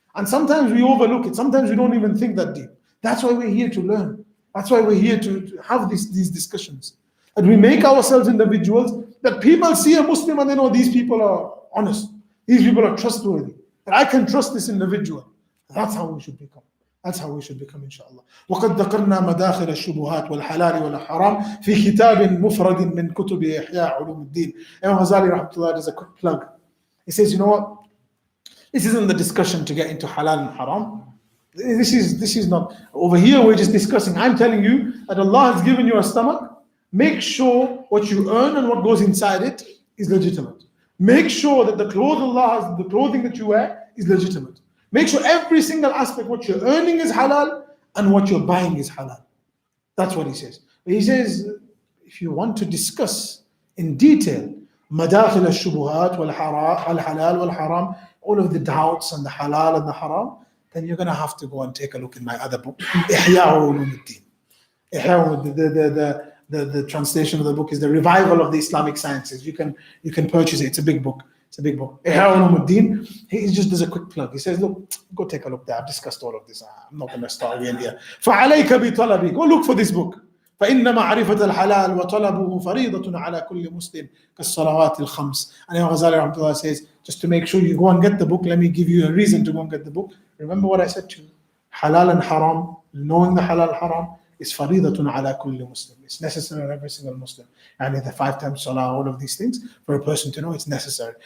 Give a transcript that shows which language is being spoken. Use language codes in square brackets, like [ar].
[en] And sometimes we overlook it. Sometimes we don't even think that deep. That's why we're here to learn. That's why we're here to have these discussions. And we make ourselves individuals that people see a Muslim and they know these people are honest. These people are trustworthy. That I can trust this individual. That's how we should become. inshallah. [ar] وقد ذكرنا مداخل الشبهات والحلال والحرام في كتاب مفرد من كتب إحياء علوم الدين. [en] Imam Ghazali rahmatullah does a quick plug. He says, you know what? This isn't the discussion to get into halal and haram. This is not. Over here we're just discussing. I'm telling you that Allah has given you a stomach. Make sure what you earn and what goes inside it is legitimate. Make sure that the clothing that you wear is legitimate. Make sure every single aspect, what you're earning is halal and what you're buying is halal. That's what he says. He says, if you want to discuss in detail, [ar] madakhil al-shubuhat wal-halal wal-haram, [en] all of the doubts and the halal and the haram, then you're going to have to go and take a look in my other book, Ihya Ulumuddin. The translation of the book is The Revival of the Islamic Sciences. You can purchase it. It's a big book. Ihya Ulumuddin. He just does a quick plug. He says, look, go take a look there. I've discussed all of this. I'm not going to start again here. [ar] فَعَلَيْكَ بِطَلَبِ. [en] Go look for this book. [ar] فإن معرفة الحلال وطلبه فريضة على كل مسلم كالصلوات الخمس. [en] And Imam Ghazali Rahmatullah says, just to make sure you go and get the book, let me give you a reason to go and get the book. Remember what I said to you. Halal and haram, knowing the halal and haram is [ar] faridatun ala kulli Muslim. [en] It's necessary on every single Muslim. And the 5 times salah, all of these things, for a person to know it's necessary.